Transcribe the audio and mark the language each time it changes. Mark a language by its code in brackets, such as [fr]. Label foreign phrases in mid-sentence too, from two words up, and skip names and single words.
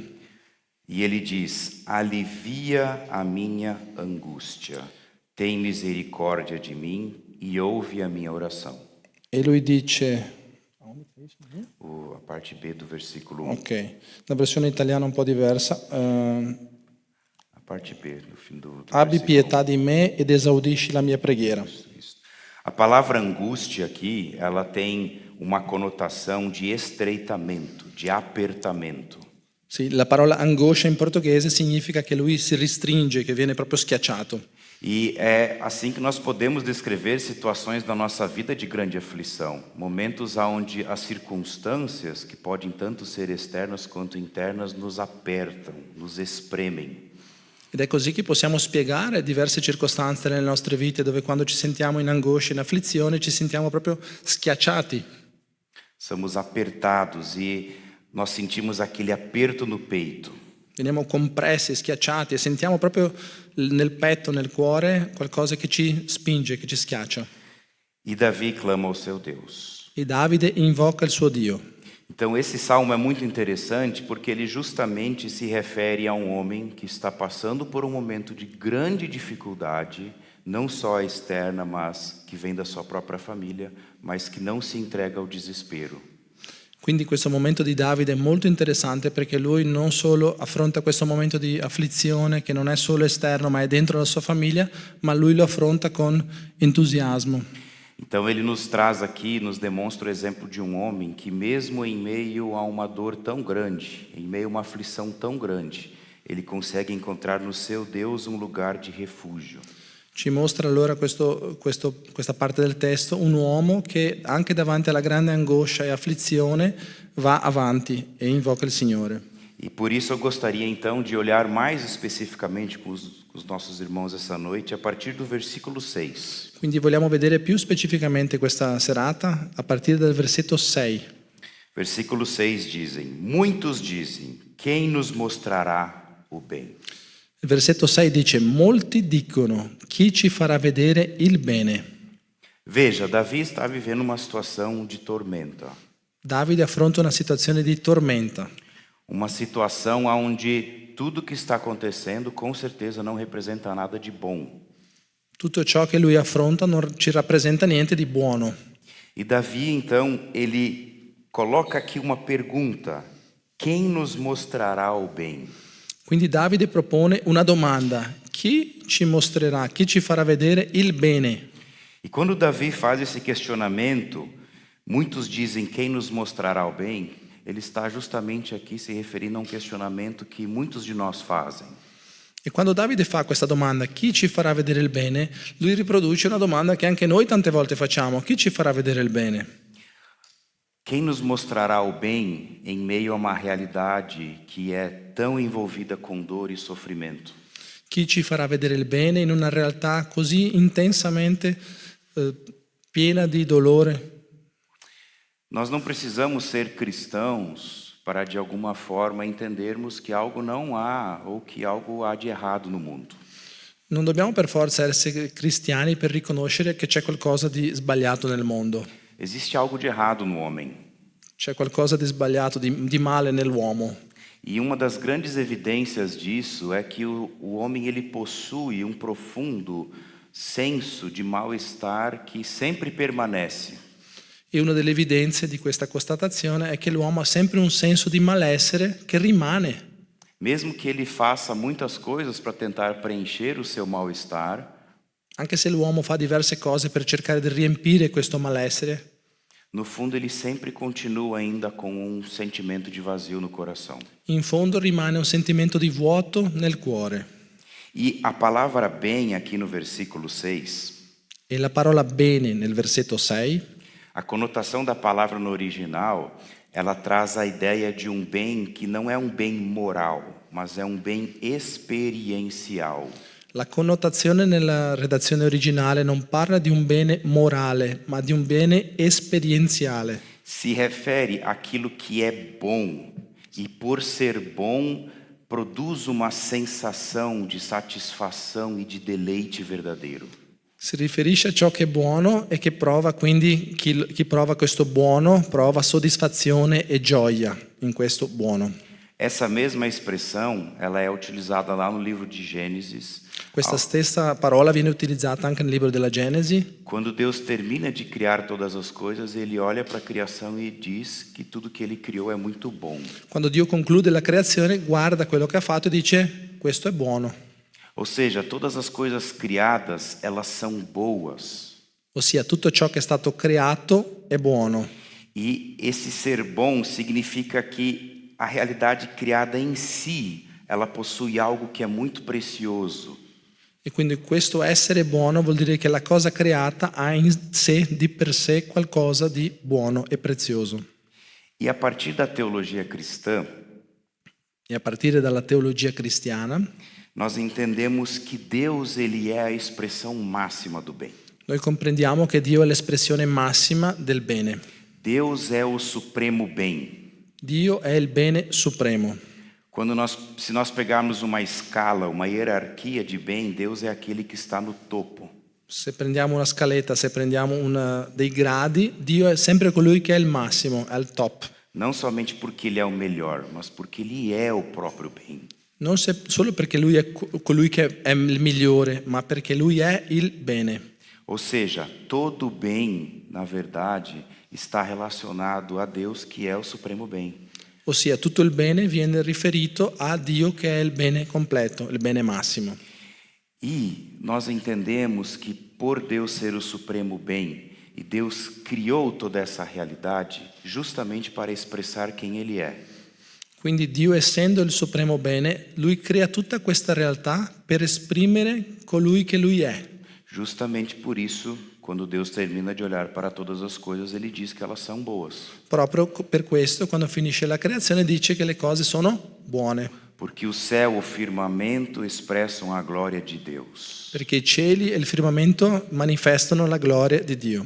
[pt] E ele diz: alivia a minha angústia, tem misericórdia de mim e ouve a minha oração. [it] E lui dice, [pt] A parte B do versículo 1. [it] ok, la versione italiana è un po' diversa, [pt] A parte B, no fim do [it] abbi [pt] versículo [it] pietà di me ed esaudisci la mia preghiera. [pt] 1. Isso. A palavra angústia aqui, ela tem uma conotação de estreitamento, de apertamento. [it] Sì, la parola angoscia in portoghese significa che lui si restringe, che viene proprio schiacciato. [pt] E é assim que nós podemos descrever situações da nossa vida de grande aflição, momentos onde as circunstâncias, que podem tanto ser externas quanto internas, nos apertam, nos espremem. [it] Ed è così che possiamo spiegare diverse circostanze nelle nostre vite dove quando ci sentiamo in angoscia, in afflizione, ci sentiamo proprio schiacciati. [pt] Somos apertados e nós sentimos aquele aperto no peito. [it] Veniamo compressi, schiacciati e sentiamo proprio nel petto, nel cuore, qualcosa che ci spinge, che ci schiaccia. [pt] E Davi clama ao seu Deus. [it] E Davide invoca il suo Dio. [pt] Então esse salmo é muito interessante porque ele justamente se refere a um homem que está passando por um momento de grande dificuldade, não só externa, mas que vem da sua própria família, mas que não se entrega ao desespero. [it] Quindi questo momento di Davide è molto interessante perché lui non solo affronta questo momento di afflizione che non è solo esterno ma è dentro la sua famiglia, ma lui lo affronta con entusiasmo. [pt] Então ele nos traz aqui, nos demonstra o exemplo de um homem que mesmo em meio a uma dor tão grande, em meio a uma aflição tão grande, ele consegue encontrar no seu Deus um lugar de refúgio. [it] Ci mostra allora questa parte del testo un uomo che anche davanti alla grande angoscia e afflizione va avanti e invoca il Signore. [pt] E por isso eu gostaria então de olhar mais especificamente com os nossos irmãos essa noite a partir do versículo 6. [it] Quindi vogliamo vedere più specificamente questa serata a partire dal versetto 6. [pt] Versículo 6 dizem: muitos dizem, quem nos mostrará o bem? [it] Il versetto 6 dice: molti dicono, chi ci farà vedere il bene? [pt] Veja, Davi está vivendo uma situação de tormenta. [it] Davide affronta una situazione di tormenta. [pt] Uma situação onde tudo que está acontecendo com certeza não representa nada de bom. [it] Tutto ciò che lui affronta non ci rappresenta niente di buono. [pt] E Davi, então, ele coloca aqui uma pergunta: quem nos mostrará o bem? [it] Quindi Davide propone una domanda: chi ci mostrerà, chi ci farà vedere il bene? [pt] E quando Davi faz esse questionamento, muitos dizem quem nos mostrará o bem. Ele está justamente aqui se referindo a um questionamento que muitos de nós fazem. [it] E quando Davide fa questa domanda, chi ci farà vedere il bene, lui riproduce una domanda che anche noi tante volte facciamo, chi ci farà vedere il bene? [pt] Quem nos mostrará o bem em meio a uma realidade que é tão envolvida com dor e sofrimento? [it] Chi ci farà vedere il bene in una realtà così intensamente piena di dolore? [pt] Nós não precisamos ser cristãos para de alguma forma entendermos que algo não há ou que algo há de errado no mundo. [it] Non dobbiamo per forza essere cristiani per riconoscere che c'è qualcosa di sbagliato nel mondo. [pt] Existe algo de errado no homem. [it] C'è qualcosa di sbagliato, di male nell'uomo. [pt] E uma das grandes evidências disso é que o homem ele possui um profundo senso de mal-estar que sempre permanece. [it] E una delle evidenze di questa constatazione è che l'uomo ha sempre un senso di malessere che rimane. [pt] Mesmo que ele faça muitas coisas para tentar preencher o seu mal-estar, [it] Anche se l'uomo fa diverse cose per cercare di riempire questo malessere, [pt] no fundo ele sempre continua ainda com um sentimento de vazio no coração. [it] in fondo rimane un sentimento di vuoto nel cuore. [pt] E a palavra bem aqui no versículo 6, [it] E la parola bene nel versetto 6, [pt] a conotação da palavra no original, ela traz a ideia de um bem que não é um bem moral, mas é um bem experiencial. [it] la connotazione nella redazione originale non parla di un bene morale, ma di un bene esperienziale. [pt] Se refere àquilo que é bom e por ser bom produz uma sensação de satisfação e de deleite verdadeiro. [it] Si riferisce a ciò che è buono e che prova, quindi chi prova questo buono prova soddisfazione e gioia in questo buono. [pt] Essa mesma expressão, ela é utilizada lá no livro de Gênesis, [it] Questa stessa parola viene utilizzata anche nel libro della Genesi. [pt] quando Deus termina de criar todas as coisas, ele olha para a criação e diz que tudo que ele criou é muito bom. [it] Quando Dio conclude la creazione, guarda quello che ha fatto e dice: questo è buono. [pt] Ou seja, todas as coisas criadas, elas são boas. [it] Ossia, tutto ciò che è stato creato è buono. [pt] E esse ser bom significa que a realidade criada em si, ela possui algo que é muito precioso. [it] E quindi questo essere buono vuol dire che la cosa creata ha in sé, di per sé, qualcosa di buono e prezioso. [pt] E a partir da teologia cristã, [it] E a partire dalla teologia cristiana, [pt] nós entendemos que Deus ele é a expressão máxima do bem. [it] noi comprendiamo che Dio è l'espressione massima del bene. [pt] Deus é o supremo bem. [it] Dio è il bene supremo. [pt] Se nós pegarmos uma escala, uma hierarquia de bem, Deus é aquele que está no topo. [it] Se prendiamo una scaletta, se prendiamo dei gradi, Dio è sempre colui che è il massimo, è il top. [pt] Não somente porque ele é o melhor, mas porque ele é o próprio bem. [it] Non solo perché lui è colui che è il migliore, ma perché lui è il bene. [pt] Ou seja, todo bem, na verdade, está relacionado a Deus, que é o supremo bem. [it] Ossia, tutto il bene viene riferito a Dio che è il bene completo, il bene massimo. [pt] E nós entendemos que por Deus ser o supremo bem, e Deus criou toda essa realidade justamente para expressar quem ele é. [it] Quindi Dio, essendo il supremo bene, lui crea tutta questa realtà per esprimere colui che lui è. [pt] Justamente por isso, quando Deus termina de olhar para todas as coisas, ele diz que elas são boas. [it] Proprio per questo, quando finisce la creazione, dice che le cose sono buone. [pt] Porque o céu, o firmamento expressam a glória de Deus. [it] Perché i cieli e il firmamento manifestano la gloria di Dio.